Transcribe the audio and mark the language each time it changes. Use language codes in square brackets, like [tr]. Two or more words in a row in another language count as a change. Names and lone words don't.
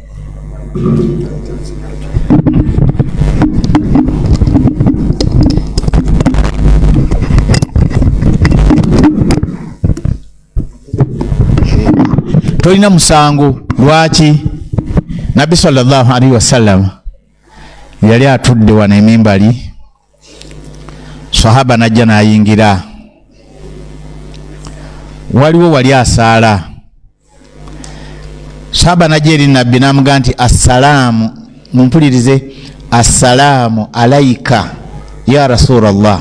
[lg] Tolina musango. Lwaki? Nabbi [ar] صلى الله عليه وسلم [lg] yali atudde wano emimbali, sahaba najja n'ayingira, waliwo wali asaala. Sahaba najja eri nabbi n'amugaa nti assalaamu, mumpulirize, [ar] السلام عليك يا رسول الله.